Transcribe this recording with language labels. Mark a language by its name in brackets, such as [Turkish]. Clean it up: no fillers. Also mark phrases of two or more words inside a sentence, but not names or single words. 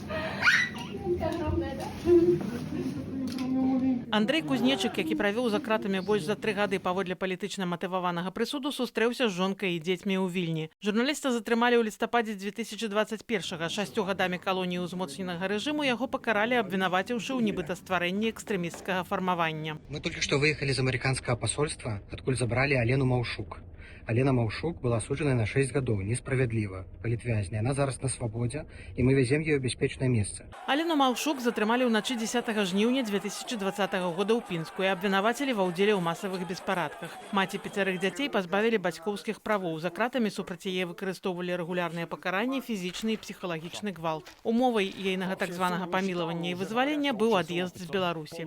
[Belarusian] Андрэй Кузнечык, які правёў за кратамі больш за 3 гады паводле палітычна матываванага прысуду, сустрэўся з жонкай і дзецьмі ў Вільні. Журналіста затрымалі ў лістападзе 2021-га. 6 гадамі калоніі ўзмоцненага рэжыму яго пакаралі, абвінаваціўшы ў нібыта стварэнні экстрэмісцкага фармавання. [Russian] Мы только что выехали из американского посольства, откуда забрали Алену Маўшук. Алена Маўшук была осуждена на 6 годов, несправедливо, палітвязня. Она зараз на свободе, и мы везем ее в бяспечное место. [Belarusian] Алену Маўшук затрымалі ўначы 10 жніўня 2020 года ў Пінску і абвінавацілі ва ўдзеле ў масавых беспарадках. Маці 5 дзяцей пазбавілі бацькоўскіх правоў. За кратамі супраць яе выкарыстоўвалі рэгулярныя пакаранні, фізічны і псіхалагічны гвалт. Умовай ейнага так званага памілавання і вызвалення быў ад'езд з Беларусі.